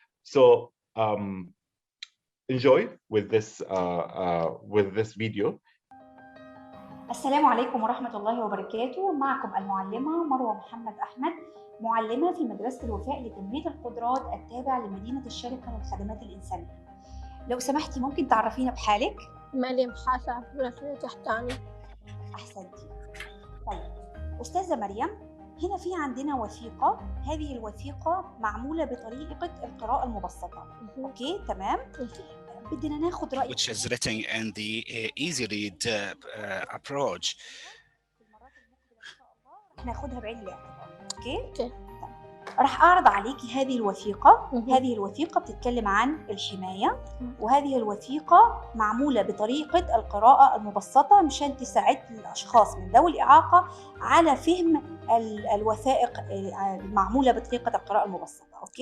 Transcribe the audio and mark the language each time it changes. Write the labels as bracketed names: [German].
[English] So enjoy with this video. [Arabic] السلام عليكم ورحمة الله وبركاته. معكم المعلمة مروة محمد أحمد، معلمة في مدرسة الوفاء لتنمية القدرات التابع لمدينة الشارقة للخدمات الإنسانية. لو سمحتي ممكن تعرفينا بحالك؟ مريم حسن عبد الله تحتاني. أحسنتي. طيب أستاذة مريم، هنا في عندنا وثيقة. هذه الوثيقة معمولة بطريقة القراءة المبسطة. أوكي تمام؟ بدنا ناخد رأيك. [English] Which is written in the Easy Read approach. [Arabic] ناخدها بعين الاعتبار. أوكي؟ راح أعرض عليكي هذه الوثيقة. هذه الوثيقة بتتكلم عن الحماية، وهذه الوثيقة معمولة بطريقة القراءة المبسطة مشان تساعد الأشخاص من ذوي الإعاقة على فهم الوثائق المعمولة بطريقة القراءة المبسطة.